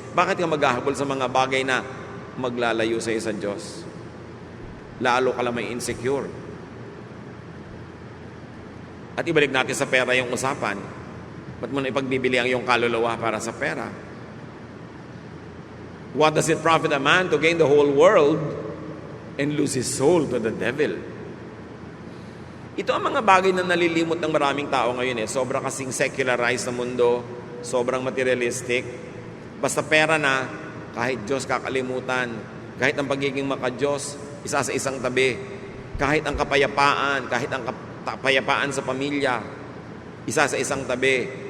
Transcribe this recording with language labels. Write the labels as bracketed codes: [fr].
[tl] Bakit ka maghahabol sa mga bagay na maglalayo sa iyo sa Diyos? Lalo ka lang may insecure. At ibalik natin sa pera yung usapan. Ba't mo na ipagbibili ang iyong kaluluwa para sa pera? [en] What does it profit a man to gain the whole world and lose his soul to the devil? [tl] Ito ang mga bagay na nalilimot ng maraming tao ngayon eh. Sobra kasing secularized na mundo, sobrang materialistic. Basta pera na, kahit Diyos kakalimutan, kahit ang pagiging maka-Diyos, isa sa isang tabi. Kahit ang kapayapaan sa pamilya, isa sa isang tabi.